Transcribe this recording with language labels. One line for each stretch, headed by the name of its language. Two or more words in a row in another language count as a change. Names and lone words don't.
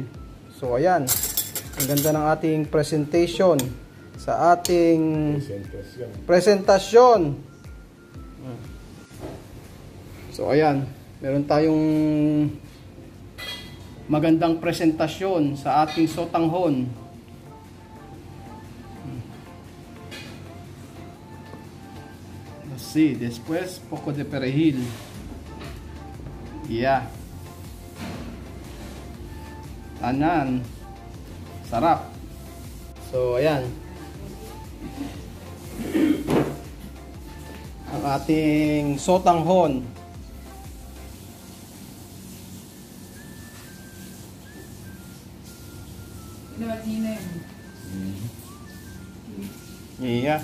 Filipino: So ayan. Ang ganda ng ating presentation sa ating presentasyon. So ayan, meron tayong magandang presentasyon sa ating sotanghon.
Spanish: Sí, después poco de perejil.
Filipino: Yeah. Tanan. Sarap. So, ayan. Ang ating sotanghon. Yeah.